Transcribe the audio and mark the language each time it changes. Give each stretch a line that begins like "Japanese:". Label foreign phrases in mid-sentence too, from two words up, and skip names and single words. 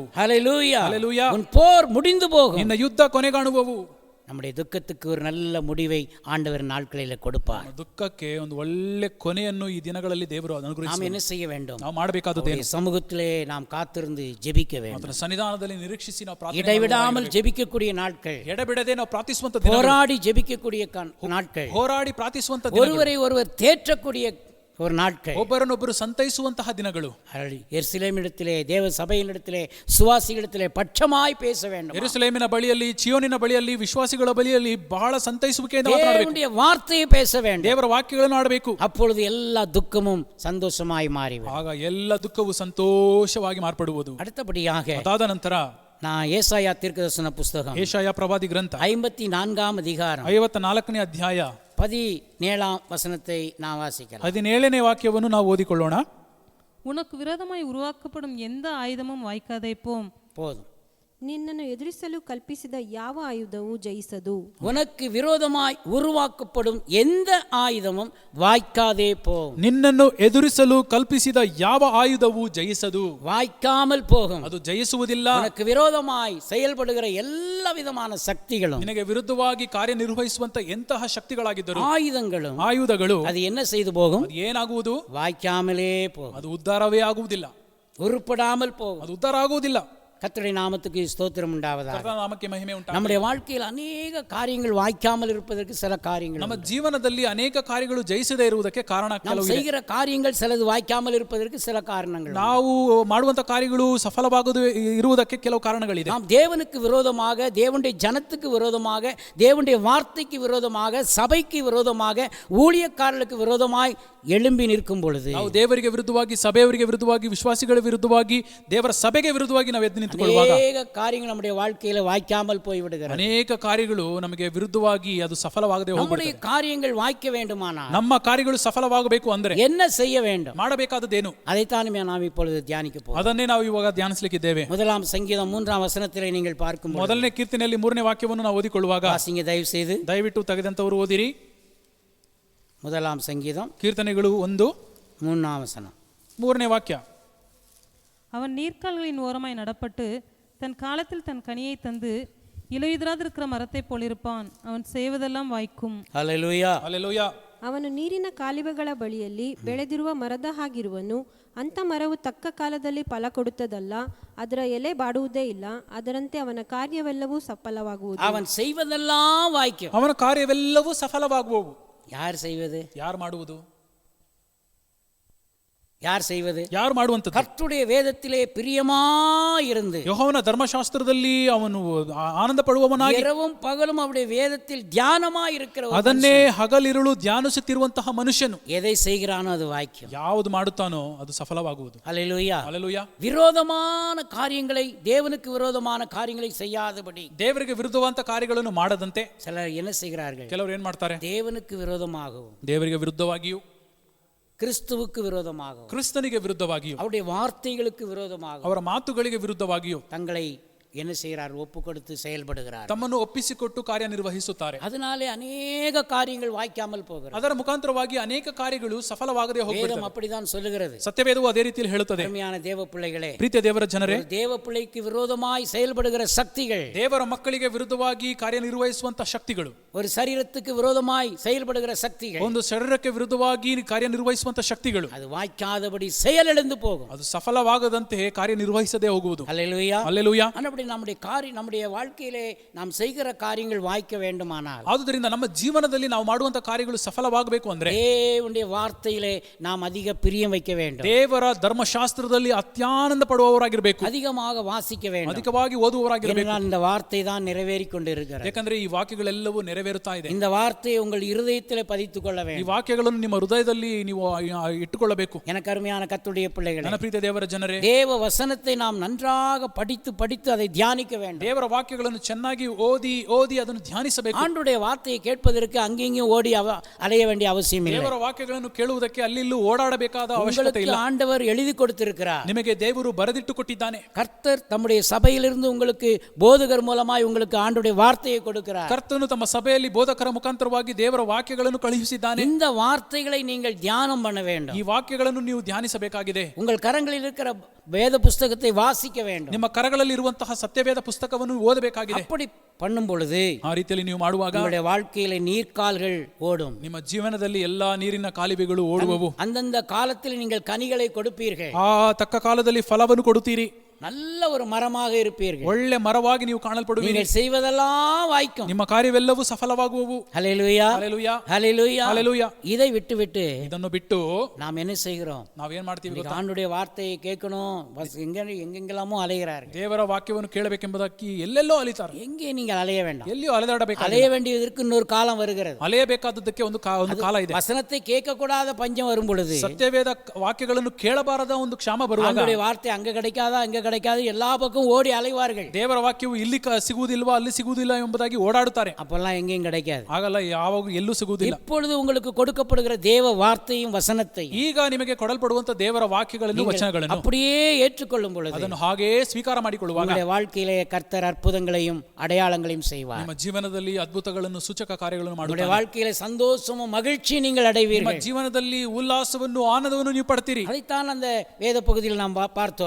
Tamil: ஹல்லேலூயா. ஹல்லேலூயா. உன் போர் முடிந்து போகும்.
Kannada: ನಿನ್ನ ಯುದ್ಧ ಕೊನೆಗಾಣುವವು.
Tamil: நம்முடைய துக்கத்துக்கு ஒரு நல்ல முடிவை ஆண்டவர் நாட்களில் கொடுப்பார்.
Kannada: ದುಃಖಕ್ಕೆ ಒಂದು ಒಳ್ಳೆ ಕೊನೆಯನ್ನು ಈ ದಿನಗಳಲ್ಲಿ ದೇವರು
Tamil: நாம்
Kannada: ಅನುಗ್ರಹಿಸಿ.
Tamil: என்ன செய்ய வேண்டும்?
Kannada: ನಾವು ಮಾಡಬೇಕಾದದ್ದು ಏನು?
Tamil: சமூகத்திலே நாம் காத்திருந்து ஜெபிக்க வேண்டும்.
Kannada: ಆತನ ಸನ್ನಿಧಾನದಲ್ಲಿ ನಿರೀಕ್ಷಿಸಿ ನಾವು ಪ್ರಾರ್ಥನೆ
Tamil: இடைவிடாமல் ஜெபிக்கக்கூடிய நாட்கள்,
Kannada: ಎಡಬಿಡದೆ ನಾವು ಪ್ರಾರ್ಥಿಸುವಂತ ದಿನಗಳು,
Tamil: போராடி ஜெபிக்கக்கூடிய நாட்கள்,
Kannada: ಹೋರಾಡಿ ಪ್ರಾರ್ಥಿಸುವಂತ ದಿನಗಳು,
Tamil: ஒருவரை ஒருவர் தேற்றக்கூடிய ஒரு நாட்கள்,
Kannada: ಒಬ್ಬರನ್ನೊಬ್ಬರು ಸಂತೈಸುವಂತಹ ದಿನಗಳು.
Tamil: எருசலேமிடத்திலே, தேவ சபையினிடத்திலே, சுவாசிகளிடத்திலே பட்சமாய் பேச வேண்டும்.
Kannada: ಯೆರೂಸಲೇಮಿನ ಬಳಿಯಲ್ಲಿ, ಚಿಯೋನಿನ ಬಳಿಯಲ್ಲಿ, ವಿಶ್ವಾಸಿಗಳ ಬಳಿಯಲ್ಲಿ ಬಹಳ ಸಂತೈಸುವಿಕೆಯಿಂದ ಮಾತನಾಡಬೇಕು.
Tamil: தேவனுடைய வார்த்தையை பேச வேண்டும்.
Kannada: ದೇವರ ವಾಕ್ಯಗಳನ್ನು ಆಡಬೇಕು.
Tamil: அப்பொழுது எல்லா துக்கமும் சந்தோஷமாய் மாறிவிடும்.
Kannada: ಆಗ ಎಲ್ಲ ದುಃಖವು ಸಂತೋಷವಾಗಿ ಮಾರ್ಪಡುವುದು.
Tamil: அடுத்தபடியாக
Kannada: ಅದಾದ ನಂತರ
Tamil: நான் ஏசாயா தீர்க்கதரிசன புஸ்தகம்
Kannada: ಏಷಾಯ ಪ್ರವಾದಿ ಗ್ರಂಥ
Tamil: 54 அதிகாரம்
Kannada: 54ನೇ ಅಧ್ಯಾಯ
Tamil: 17 வசனத்தை நான் வாசிக்கலாம்.
Kannada: 17ನೇ ವಾಕ್ಯವನ್ನು ನಾವು ಓದಿಕೊಳ್ಳೋಣ.
Tamil: உனக்கு விரோதமாய் உருவாக்கப்படும் எந்த ஆயுதமும் வாய்க்காதே போம். போதும்.
Kannada: ನಿನ್ನನ್ನು ಎದುರಿಸಲು ಕಲ್ಪಿಸಿದ ಯಾವ ಆಯುಧವೂ ಜಯಿಸದು.
Tamil: உனக்கு விரோதமாய் உருவாக்கப்படும் எந்த ஆயுதமும் வாய்க்காதே போகும்.
Kannada: ನಿನ್ನನ್ನು ಎದುರಿಸಲು ಕಲ್ಪಿಸಿದ ಯಾವ ಆಯುಧವೂ ಜಯಿಸದು,
Tamil: வாய்க்காமல் போகும்.
Kannada: ಅದು ಜಯಿಸುವುದಿಲ್ಲ.
Tamil: உனக்கு விரோதமாய் செயல்படுகிற எல்லா விதமான சக்திகளும்
Kannada: ನಿನಗೆ ವಿರುದ್ಧವಾಗಿ ಕಾರ್ಯನಿರ್ವಹಿಸುವಂತ ಎಂತಹ ಶಕ್ತಿಗಳಾಗಿದ್ದರು,
Tamil: ஆயுதங்களும்
Kannada: ಆಯುಧಗಳು,
Tamil: அது என்ன செய்து போகும்?
Kannada: ಅದು ಏನಾಗುವುದು?
Tamil: வாய்க்காமலே போகும்.
Kannada: ಅದು ಉದ್ಧಾರವೇ ಆಗುವುದಿಲ್ಲ,
Tamil: உருப்படாமல் போகும்.
Kannada: ಅದು ಉದ್ಧಾರ ಆಗುವುದಿಲ್ಲ.
Tamil: கர்த்தருடைய நாமத்துக்கு ஸ்தோத்திரம் உண்டாவதாக.
Kannada: ಕರ್ತನ ನಾಮಕ್ಕೆ ಮಹಿಮೆ ಉಂಟಾಗಲಿ.
Tamil: நம்முடைய வாழ்க்கையில் அநேக காரியங்கள் வாய்க்காமல் இருப்பதற்கு சில காரியங்கள்
Kannada: ನಮ್ಮ
Tamil: உண்டு.
Kannada: ಜೀವನದಲ್ಲಿ ಅನೇಕ ಕಾರ್ಯಗಳು ಜಯಿಸದೇ ಇರುವುದಕ್ಕೆ ಕಾರಣ
Tamil: நாம்
Kannada: ಕೆಲವು ಇದೆ.
Tamil: செய்கிற காரியங்கள் சிலது வாய்க்காமல் இருப்பதற்கு சில காரணங்கள் உண்டு.
Kannada: ನಾವು ಮಾಡುವಂತ ಕಾರ್ಯಗಳು ಸಫಲವಾಗದು ಇರುವುದಕ್ಕೆ ಕೆಲವು ಕಾರಣಗಳಿದೆ.
Tamil: நாம் தேவனுக்கு விரோதமாக, தேவனுடைய ஜனத்துக்கு விரோதமாக, தேவனுடைய வார்த்தைக்கு விரோதமாக, சபைக்கு விரோதமாக, ஊழியக்காரர்களுக்கு விரோதமாய் எழும்பி நிற்கும் பொழுது
Kannada: ನಾವು ದೇವರಿಗೆ ವಿರುದ್ಧವಾಗಿ, ಸಭೆಯವರಿಗೆ ವಿರುದ್ಧವಾಗಿ, ವಿಶ್ವಾಸಿಗಳ ವಿರುದ್ಧವಾಗಿ, ದೇವರ ಸಭೆಗೆ ವಿರುದ್ಧವಾಗಿ ನಾವು ಎದ್ದು ನಿಂತುಕೊಳ್ಳುವಾಗ
Tamil: அநேக காரியங்கள் நம்முடைய வாழ்க்கையில வாய்க்காமல் போய்விடுகிறது.
Kannada: ಅನೇಕ ಕಾರ್ಯಗಳು ನಮಗೆ ವಿರುದ್ಧವಾಗಿ ಅದು ಸಫಲವಾಗದೆ
Tamil: நம்முடைய
Kannada: ಹೋಗ್ಬಿಡುತ್ತೆ.
Tamil: காரியங்கள் வாய்க்க வேண்டுமானால்
Kannada: ನಮ್ಮ ಕಾರ್ಯಗಳು ಸಫಲವಾಗಬೇಕು ಅಂದ್ರೆ
Tamil: என்ன செய்ய வேண்டும்?
Kannada: ಮಾಡಬೇಕಾದದ್ದೇನು?
Tamil: அதைத்தான் நாம் இப்பொழுது தியானிக்க போகிறோம்.
Kannada: ಅದನ್ನೇ ನಾವು ಇವಾಗ ಧ್ಯಾನಿಸಲಿಕ್ಕಿದ್ದೇವೆ.
Tamil: முதலாம் சங்கீதம் 3ஆம் வசனத்திலே நீங்கள் பார்க்கும் பொழுது,
Kannada: ಮೊದಲನೇ ಕೀರ್ತನೆಯಲ್ಲಿ 3ನೇ ವಾಕ್ಯವನ್ನು ನಾವು ಓದಿಕೊಳ್ಳುವಾಗ
Tamil: வாசிங்க தயவு செய்து.
Kannada: ದಯವಿಟ್ಟು ತೆಗೆದಂತವರು ಓದಿರಿ.
Tamil: முதலாம் சங்கீதம்
Kannada: ಕೀರ್ತನೆಗಳು
Tamil: 1:3 வசனம்.
Kannada: 3ನೇ ವಾಕ್ಯ.
Tamil: அவன் நீர்க்கால்களின் ஓரமாய் நடப்பட்டு தன் காலத்தில் தன் கனியை தந்து இலையுதிராதிருக்கிற மரத்தை போலிருப்பான். அவன் செய்வதெல்லாம் வாய்க்கும். ஹல்லேலூயா.
Kannada: ಹಲ್ಲೆಲೂಯಾ. ಅವನು ನೀರಿನ ಕಾಲುವೆಗಳ ಬಳಿಯಲ್ಲಿ ಬೆಳೆದಿರುವ ಮರದ ಹಾಗಿರುವನು. ಅಂಥ ಮರವು ತಕ್ಕ ಕಾಲದಲ್ಲಿ ಫಲ ಕೊಡುತ್ತದಲ್ಲ, ಅದರ ಎಲೆ ಬಾಡುವುದೇ ಇಲ್ಲ, ಅದರಂತೆ ಅವನ ಕಾರ್ಯವೆಲ್ಲವೂ ಸಫಲವಾಗುವುದು.
Tamil: அவன் செய்வதெல்லாம் வாய்க்கும்.
Kannada: ಅವನ ಕಾರ್ಯವೆಲ್ಲವೂ ಸಫಲವಾಗುವವು.
Tamil: யார் செய்வது?
Kannada: ಯಾರು ಮಾಡುವುದು?
Tamil: யார் செய்வது?
Kannada: ಯಾರು ಮಾಡುವಂತದ್ದು?
Tamil: கர்த்தருடைய வேதத்திலே பிரியமாயிருந்து
Kannada: ಯೆಹೋವನ ಧರ್ಮಶಾಸ್ತ್ರದಲ್ಲಿ ಅವನು ಆನಂದ ಪಡುವವನಾಗಿ
Tamil: இரவும் பகலும் அவருடைய வேதத்தில் தியானமாய் இருக்கிற ஒரு
Kannada: ಅದನ್ನೇ ಹಗಲಿರುಳು ಧ್ಯಾನಿಸುತ್ತಿರುವಂತಹ ಮನುಷ್ಯನು
Tamil: எதை செய்கிறானோ அது வாய்க்கும்.
Kannada: ಯಾವುದು ಮಾಡುತ್ತಾನೋ ಅದು ಸಫಲವಾಗುವುದು.
Tamil: ஹல்லேலூயா.
Kannada: ಹಲ್ಲೆಲೂಯಾ.
Tamil: விரோதமான காரியங்களை, தேவனுக்கு விரோதமான காரியங்களை செய்யாதபடி
Kannada: ದೇವರಿಗೆ ವಿರುದ್ಧವಾದ ಕಾರ್ಯಗಳನ್ನು ಮಾಡದಂತೆ
Tamil: சிலர் என்ன செய்கிறார்கள்?
Kannada: ಕೆಲವರು ಏನ್ ಮಾಡ್ತಾರೆ?
Tamil: தேவனுக்கு விரோதமாகவும்,
Kannada: ದೇವರಿಗೆ ವಿರುದ್ಧವಾಗಿಯೂ,
Tamil: கிறிஸ்துவுக்கு விரோதமாகவும்,
Kannada: ಕ್ರಿಸ್ತನಿಗೆ ವಿರುದ್ಧವಾಗಿಯೂ,
Tamil: அவருடைய வார்த்தைகளுக்கு விரோதமாகவும்
Kannada: ಅವರ ಮಾತುಗಳಿಗೆ ವಿರುದ್ಧವಾಗಿಯೂ
Tamil: தங்களை என்ன செய்கிறார்? ஒப்பு கொடுத்து செயல்படுகிறார்.
Kannada: ತಮ್ಮನ್ನು ಒಪ್ಪಿಸಿಕೊಟ್ಟು ಕಾರ್ಯನಿರ್ವಹಿಸುತ್ತಾರೆ.
Tamil: அதனாலே அநேக காரியங்கள் வாய்க்காமல் போகிறது.
Kannada: ಅದರ ಮುಖಾಂತರವಾಗಿ ಅನೇಕ ಕಾರ್ಯಗಳು ಸಫಲವಾಗದೆ
Tamil: வேதம்
Kannada: ಹೋಗುತ್ತದೆ.
Tamil: அப்படிதான் சொல்லுகிறது.
Kannada: ಸತ್ಯವೇದವು ಅದೇ ರೀತಿಯಲ್ಲಿ ಹೇಳುತ್ತದೆ.
Tamil: அருமையான தேவ பிள்ளைகளே,
Kannada: ಪ್ರೀತಿಯ ದೇವರ ಜನರೇ,
Tamil: ஒரு தேவ பிள்ளைக்கு விரோதமாய் செயல்படுகிற சக்திகள்,
Kannada: ದೇವರ ಮಕ್ಕಳಿಗೆ ವಿರುದ್ಧವಾಗಿ ಕಾರ್ಯನಿರ್ವಹಿಸುವಂತ ಶಕ್ತಿಗಳು,
Tamil: ஒரு சரீரத்துக்கு விரோதமாய் செயல்படுகிற சக்திகள்,
Kannada: ಒಂದು ಶರೀರಕ್ಕೆ ವಿರುದ್ಧವಾಗಿ ಕಾರ್ಯನಿರ್ವಹಿಸುವಂತ ಶಕ್ತಿಗಳು,
Tamil: அது வாய்க்காதபடி செயலிழந்து போகும்.
Kannada: ಅದು ಸಫಲವಾಗದಂತೆ ಕಾರ್ಯನಿರ್ವಹಿಸದೇ ಹೋಗುವುದು.
Tamil: ஹல்லேலூயா.
Kannada: ಹಲ್ಲೆಲೂಯಾ.
Tamil: அப்படி நம்முடைய வாழ்க்கையிலே நாம் செய்கிற காரியங்கள் வாய்க்க வேண்டுமானால்,
Kannada: ಆದುದರಿಂದ ನಮ್ಮ ಜೀವನದಲ್ಲಿ ನಾವು ಮಾಡುವಂತ ಕಾರ್ಯಗಳು ಸಫಲವಾಗಬೇಕು ಅಂದ್ರೆ
Tamil: தேவனுடைய வார்த்தையிலே நாம் அதிக பிரியம் வைக்க வேண்டும்.
Kannada: ದೇವರ ಧರ್ಮಶಾಸ್ತ್ರದಲ್ಲಿ ಅತ್ಯಾನಂದ ಪಡುವವರಾಗಿರಬೇಕು,
Tamil: அதிகமாக வாசிக்க வேண்டும்.
Kannada: ಅಧಿಕವಾಗಿ ಓದುವವರಾಗಿರಬೇಕು.
Tamil: ஏனென்றால் இந்த வார்த்தை தான் நிறைவேறிக் கொண்டிருக்கிறது.
Kannada: ಯಾಕಂದ್ರೆ ಈ ವಾಕ್ಯಗಳೆಲ್ಲವೂ ನೆರವೇರುತ್ತಾ ಇದೆ.
Tamil: இந்த வார்த்தையை உங்கள் இருதயத்திலே பதித்துக் கொள்ள
Kannada: ಈ
Tamil: வேண்டும்.
Kannada: ವಾಕ್ಯಗಳನ್ನು ನಿಮ್ಮ ಹೃದಯದಲ್ಲಿ ನೀವು ಇಟ್ಟುಕೊಳ್ಳಬೇಕು.
Tamil: எனக்கு அருமையான கர்த்தருடைய பிள்ளைகளே,
Kannada: ನನ್ನ ಪ್ರೀತಿಯ ದೇವರ ಜನರೇ,
Tamil: தேவ வசனத்தை நாம் நன்றாக படித்து அதை தியானிக்க வேண்டும்.
Kannada: ದೇವರ ವಾಕ್ಯಗಳನ್ನು ಚೆನ್ನಾಗಿ ಓದಿ ಅದನ್ನು ಧ್ಯಾನಿಸಬೇಕು.
Tamil: ஆண்டுடைய வார்த்தையை கேட்பதற்கு அங்கேயும் ஓடி அலைய வேண்டிய அவசியம் இல்லை.
Kannada: ದೇವರ ವಾಕ್ಯಗಳನ್ನು ಕೇಳುವುದಕ್ಕೆ ಅಲ್ಲಿ ಓಡಾಡಬೇಕಾದ ಅವಶ್ಯಕತೆ
Tamil: உங்களுக்கு
Kannada: ಇಲ್ಲ.
Tamil: ஆண்டவர் எழுதி கொடுத்திருக்கிறார்.
Kannada: ನಿಮಗೆ ದೇವರು ಬರೆದಿಟ್ಟು ಕೊಟ್ಟಿದ್ದಾನೆ.
Tamil: கர்த்தர் தம்முடைய சபையிலிருந்து உங்களுக்கு போதகர் மூலமாய் உங்களுக்கு ஆண்டுடைய வார்த்தையை கொடுக்கிறார்.
Kannada: ಕರ್ತನು ತಮ್ಮ ಸಭೆಯಲ್ಲಿ ಬೋಧಕರ ಮುಖಾಂತರವಾಗಿ ದೇವರ ವಾಕ್ಯಗಳನ್ನು ಕಳುಹಿಸಿದ್ದಾನೆ.
Tamil: இந்த வார்த்தைகளை நீங்கள் தியானம் பண்ண வேண்டும்.
Kannada: ಈ ವಾಕ್ಯಗಳನ್ನು ನೀವು ಧ್ಯಾನಿಸಬೇಕಾಗಿದೆ.
Tamil: உங்கள் கரங்களில் இருக்கிற வேத புஸ்தகத்தை வாசிக்க வேண்டும்.
Kannada: ನಿಮ್ಮ ಕರಗಳಲ್ಲಿ ಇರುವಂತಹ ಸತ್ಯವೇದ ಪುಸ್ತಕವನ್ನು ಓದಬೇಕಾಗಿದೆ.
Tamil: அப்படி பண்ணும் பொழுது
Kannada: ಆ ರೀತಿಯಲ್ಲಿ ನೀವು ಮಾಡುವಾಗ
Tamil: உங்களுடைய வாழ்க்கையில நீர்க்கால்கள் ஓடும்.
Kannada: ನಿಮ್ಮ ಜೀವನದಲ್ಲಿ ಎಲ್ಲಾ ನೀರಿನ ಕಾಲುವೆಗಳು ಓಡುವವು.
Tamil: அந்தந்த காலத்தில் நீங்கள் கனிகளை கொடுப்பீர்கள்.
Kannada: ಆ ತಕ್ಕ ಕಾಲದಲ್ಲಿ ಫಲವನ್ನು ಕೊಡುತ್ತೀರಿ.
Tamil: நல்ல ஒரு மரமாக இருப்பீர்கள்.
Kannada: ಒಳ್ಳೆ ಮರವಾಗಿ ನೀವು ಕಾಣಲ್ಪಡುವಿರಿ.
Tamil: நீங்கள் செய்வதெல்லாம் வாய்க்கும்.
Kannada: ನಿಮ್ಮ ಕಾರ್ಯವೆಲ್ಲವೂ ಸಫಲವಾಗುವವು.
Tamil: ஹல்லேலூயா.
Kannada: ಹಲ್ಲೆಲೂಯಾ.
Tamil: ஹல்லேலூயா.
Kannada: ಹಲ್ಲೆಲೂಯಾ.
Tamil: இதை விட்டு
Kannada: ಇದನ್ನು ಬಿಟ್ಟು
Tamil: நாம் என்ன செய்கிறோம்?
Kannada: ನಾವೇನ್ ಮಾಡ್ತೀವಿ ಗೊತ್ತಾ?
Tamil: ஆண்டுடைய வார்த்தையை கேட்கணும், எங்கெங்கெல்லாமோ அலைகிறார்கள்.
Kannada: ದೇವರ ವಾಕ್ಯವನ್ನು ಕೇಳಬೇಕೆಂಬುದಕ್ಕೆ ಎಲ್ಲೆಲ್ಲೋ ಅಲಿತಾರೆ.
Tamil: எங்கே நீங்கள் அலைய வேண்டாம்.
Kannada: ಎಲ್ಲಿಯೋ ಅಲೆದಾಡಬೇಕು.
Tamil: அலைய வேண்டியதற்கு இன்னொரு காலம் வருகிறது.
Kannada: ಅಲೆಯಬೇಕಾದದ್ದಕ್ಕೆ ಒಂದು ಕಾಲ ಇದೆ.
Tamil: வசனத்தை கேட்கக்கூடாத பஞ்சம் வரும் பொழுது,
Kannada: ಸತ್ಯವೇದ ವಾಕ್ಯಗಳನ್ನು ಕೇಳಬಾರದ ಒಂದು ಕ್ಷಾಮ ಬರುವಾಗ,
Tamil: ஆண்டுடைய வார்த்தை அங்க கிடைக்காதா, அங்க கிடைக்காது, எல்லா பக்கம் ஓடி அலைவார்கள்.
Kannada: ದೇವರ ವಾಕ್ಯವು ಇಲ್ಲಿ ಸಿಗುವುದಿಲ್ವಾ ಅಲ್ಲಿ ಸಿಗುವುದಿಲ್ಲ ಎಂಬುದಾಗಿ ಓಡಾಡುತ್ತಾರೆ.
Tamil: அப்பெல்லாம் எங்கேயும் கிடைக்காது.
Kannada: ಆಗಲ್ಲ, ಯಾವಾಗ ಎಲ್ಲೂ ಸಿಗುವುದಿಲ್ಲ.
Tamil: இப்பொழுது உங்களுக்கு கொடுக்கப்படுகிற தேவ வார்த்தையும் வசனத்தையும்
Kannada: ಈಗ ನಿಮಗೆ ಕೊಡಲ್ಪಡುವಂತ ದೇವರ ವಾಕ್ಯಗಳನ್ನು ವಚನಗಳನ್ನು
Tamil: அப்படியே ஏற்றுக்கொள்ளும் பொழுது
Kannada: ಅದನ್ನು ಹಾಗೇ ಸ್ವೀಕಾರ ಮಾಡಿಕೊಳ್ಳುವಾಗ
Tamil: உங்களுடைய வாழ்க்கையிலே கர்த்தர் அற்புதங்களையும் அடையாளங்களையும் செய்வார்.
Kannada: ನಿಮ್ಮ ಜೀವನದಲ್ಲಿ ಅದ್ಭುತಗಳನ್ನು ಸೂಚಕ ಕಾರ್ಯಗಳನ್ನು
Tamil: உங்களுடைய
Kannada: ಮಾಡುತ್ತಾರೆ.
Tamil: வாழ்க்கையிலே சந்தோஷமும் மகிழ்ச்சியும் நீங்கள்
Kannada: ನಿಮ್ಮ
Tamil: அடைவீர்கள்.
Kannada: ಜೀವನದಲ್ಲಿ ಉಲ್ಲಾಸವನ್ನು ಆನಂದವನ್ನು ನೀವು ಪಡ್ತೀರಿ.
Tamil: அதைத்தான் அந்த வேத பகுதியில் நாம் பார்த்தோம்.